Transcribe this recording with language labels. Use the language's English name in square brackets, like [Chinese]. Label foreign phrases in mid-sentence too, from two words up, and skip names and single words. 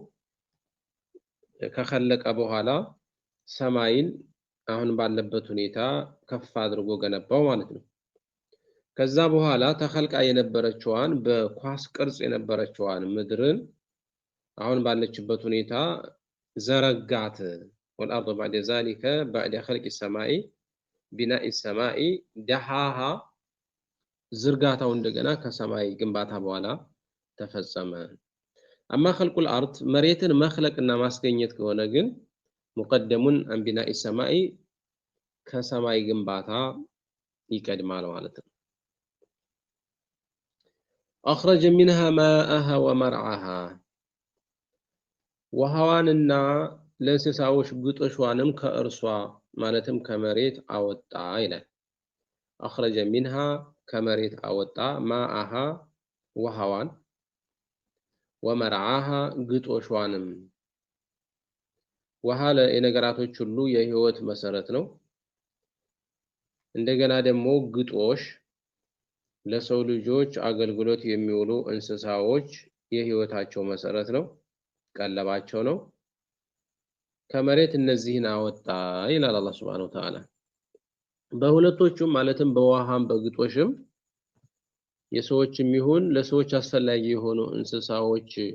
[Amharic] ከخለቀ በኋላ ሰማይን አሁን ባለበት ሁኔታ ከፍ አድርጎ ገነባው ማለት ነው። ከዛ በኋላ ተخلቃ የነበረችዋን በኳስ ቅርጽ የነበረችዋን ምድርን አሁን ባለችበት ሁኔታ ዘረጋት [Arabic] والارض بعد ذلك بعد خلق السماء بناء السماء دحاها [Amharic] ዝርጋታው እንደገና ከሰማይ ግንባታ በኋላ ተፈጸመ። [Arabic] اما خلق الارض [Amharic] መሬትን መخለቅና ማስገኘት ከሆነ ግን [Arabic] مقدم عن بناء السماء [Amharic] ከሰማይ ግንባታ ይቀድማል ማለት ነው። [Arabic] اخرج منها ماءها ومرعاها [Amharic] ውሃዋንና ለእንስሳዎች ግጦሿንም ከእርሷ ማለትም ከመሬት አወጣ ይላል። [Arabic] اخرج منها [Amharic] ከመሬት አወጣ ماءها ውሃዋን ومرعاها ግጦሿንም ውሃ ለነገራቶች ሁሉ የህይወት መሰረት ነው። እንደገና ደግሞ ግጦሽ ለሰው ልጆች አገልግሎት የሚውሉ እንስሳዎች የህይወታቸው መሰረት ነው፣ ቀለባቸው ነው። ከመሬት እነዚህን አወጣ ይላል አላህ [Arabic] سبحانه وتعالى። [Amharic] በሁለቶቹም ማለትም በውሃም በግጦሽም የሰዎችም ይሁን ለሰዎች አስፈላጊ የሆኑ እንስሳዎች